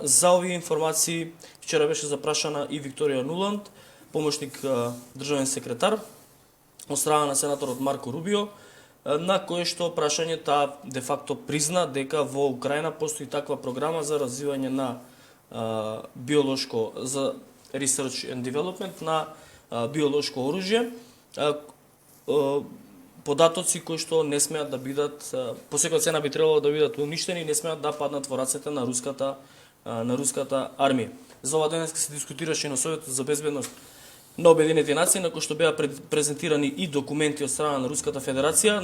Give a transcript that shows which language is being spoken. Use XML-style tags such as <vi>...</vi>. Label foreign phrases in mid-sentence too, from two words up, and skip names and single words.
<mk>За овие информации вчера беше запрашана и Викторија Нуланд, помошник државен секретар од страна на сенаторот Марко Рубио, на кое што прашањето де факто призна дека во Украина постои таква програма за развивање на биолошко, за</mk> <en>research and development</en> <mk>на биолошко оружје, податоци кои што не смеат да бидат, по секоја цена би требало да бидат уништени и не смеат да паднат во рацете на руската армија. За ова денес се дискутираше на Советот за безбедност на Обединетите нации, на кој што беа презентирани и документи од страна на Руската Федерација,</mk>